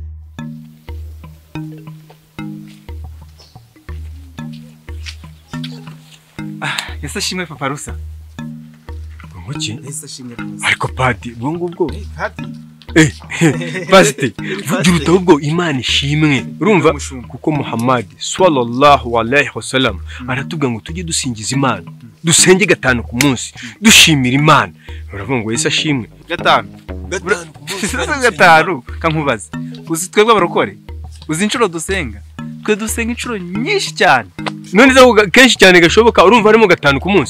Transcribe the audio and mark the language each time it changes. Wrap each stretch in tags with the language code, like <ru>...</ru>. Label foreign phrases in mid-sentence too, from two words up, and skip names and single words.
<rw>Ese shimwe Papa Rusa. Umuki? Ese shimwe. Ariko padi ubwo padi. Pasite, vugira ubwo Imana ishimwe. Urumva kuko Muhammad</rw> <ar>صلى الله عليه وسلم</ar> <rw>aratubwira ngo tujye dusingiza Imana. Dusenge 5 ku munsi. Dushimira Imana. Uravuga ngo Yesu ashimwe. 5 kankubaza. Uzi twebwe abarokore. Uzi inshuro dusenga. Twe dusenga inshuro nyinshi cyane. None zo kenshi cyane gashoboka urumva harimo 5 ku munsi.</rw>